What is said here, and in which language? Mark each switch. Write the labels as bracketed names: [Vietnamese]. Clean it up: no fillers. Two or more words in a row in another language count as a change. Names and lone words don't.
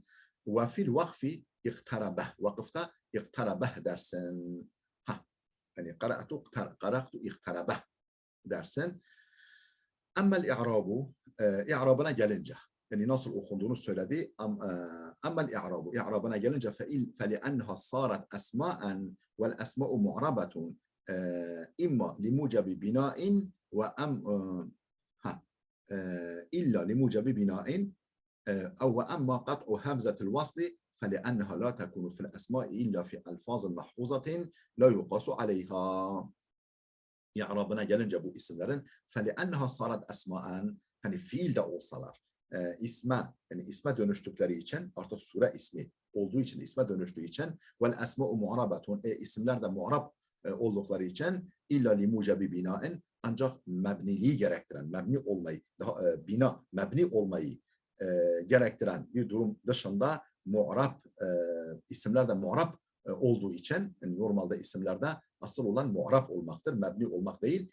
[Arabic] وفي الوقف اقتربه. [Turkish] Vakıfta iqtarabeh dersin. Yani [Arabic] قرأت اقتربه [Turkish] dersin. [Arabic] أما الإعراب, [Turkish] i'rabına gelince, yani nasıl okunduğunu söyledi. [Arabic] أما الإعراب, [Turkish] i'rabına gelince [Arabic] فَلِأَنَّهَا صَارَتْ أَسْمَاءً وَالْأَسْمَاءُ مُعْرَبَةٌ إِمَّا لِمُوجَبِ بِنَاءٍ إِلَّا لِمُوجَبِ بِنَاءٍ أو وأما قطع همزة الوصل فلأنها لا تكون في الأسماء إلا في ألفاظ محفوظة لا يقاس عليها. [Turkish] İ'rabına gelince bu isimlerin [Arabic] فلأنها صارت أسماءً, [Turkish] hani fiil de olsalar isme dönüştükleri için, artık sure ismi olduğu için, isme dönüştüğü için [Arabic] والأسماء معربة, [Turkish] isimler de mu'rab oldukları için [Arabic] إلا لموجب بناء, [Turkish] ancak mebniliği gerektiren, mebni olmayı gerektiren bir durum dışında mu'rab isimler de mu'rab olduğu için, yani normalde isimlerde asıl olan mu'rab olmaktır, mebni olmak değil.